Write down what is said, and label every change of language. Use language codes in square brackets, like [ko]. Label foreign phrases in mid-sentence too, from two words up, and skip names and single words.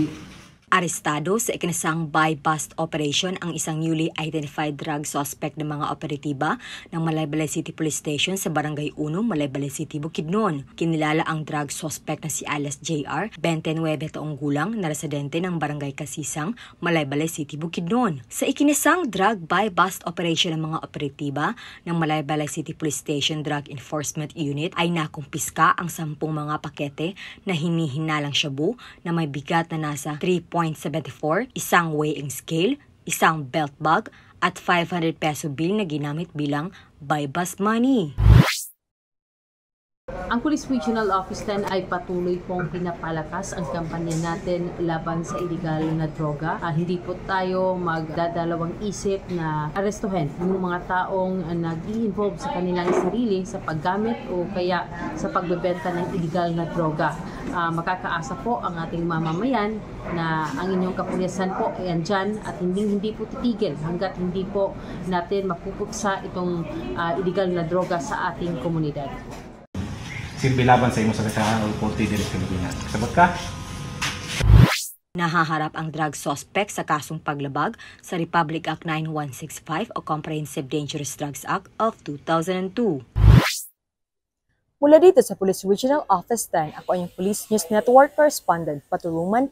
[tl] Arestado sa ikinasang buy-bust operation ang isang [en] newly identified drug suspect [tl] ng mga operatiba ng Malaybalay City Police Station sa Barangay 1, Malaybalay City, Bukidnon. Kinilala ang drug suspect na si Alias J.R., 29 taong gulang, na residente ng Barangay Kasisang, Malaybalay City, Bukidnon. Sa ikinasang drug buy-bust operation ng mga operatiba ng Malaybalay City Police Station Drug Enforcement Unit ay nakumpiska ang 10 mga pakete na hinihinalang shabu na may bigat na nasa 3.74, isang [en] weighing scale, [tl] isang [en] belt bag, [tl] at 500 [en] peso bill [tl] na ginamit bilang buy-bust money. Ang Police Regional Office 10 ay patuloy pong pinapalakas ang kampanya natin laban sa iligal na droga. Hindi po tayo magdadalawang isip na arestuhin yung mga taong nag-i-involve sa kanilang sarili sa paggamit o kaya sa pagbebenta ng iligal na droga. Makakaasa po ang ating mamamayan na ang inyong kapulisan po ay andyan at hindi po titigil hanggat hindi po natin mapupuksa itong iligal na droga sa ating komunidad. [ceb] silbi laban sa imo sa Korte de Pilipinas. Sabot ka? [tl] Nahaharap ang drug suspect sa kasong paglabag sa Republic Act 9165 o Comprehensive Dangerous Drugs Act of 2002. Mula dito sa Police Regional Office 10, ako ang Police News Network Correspondent Patulungan K.